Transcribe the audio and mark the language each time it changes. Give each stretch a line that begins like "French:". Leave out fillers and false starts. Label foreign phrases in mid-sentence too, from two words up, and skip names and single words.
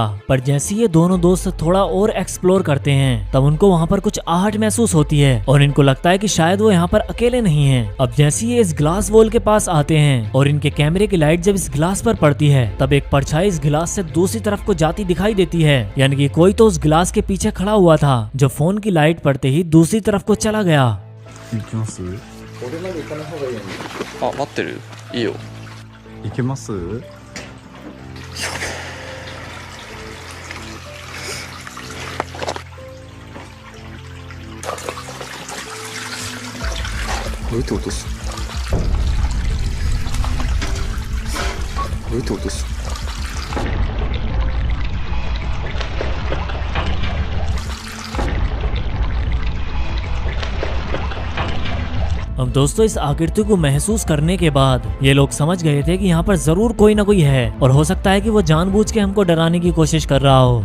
Hindi: पर जैसे ये दोनों दोस्त थोड़ा और एक्सप्लोर करते हैं तब उनको वहाँ पर कुछ आहट महसूस होती है और इनको लगता है कि शायद वो यहाँ पर अकेले नहीं हैं। अब जैसे ये इस
English: glass wall
Hindi: के पास आते हैं और इनके कैमरे की लाइट जब इस ग्लास पर पड़ती है तब एक परछाई इस ग्लास से दूसरी तरफ को जाती दिखाई देती है, यानी कि कोई तो उस ग्लास के पीछे खड़ा हुआ था जो फोन की लाइट पड़ते ही दूसरी तरफ को चला गया।
Japanese: 行きます？俺まで行かない方がいいよね。あ、待ってる？いいよ。行けます？どうやって落とす？どうやって落とす？
Hindi: अब दोस्तों इस आकृति को महसूस करने के बाद ये लोग समझ गए थे कि यहाँ पर जरूर कोई ना कोई है और हो सकता है कि वो जानबूझ के हमको डराने की कोशिश कर रहा हो।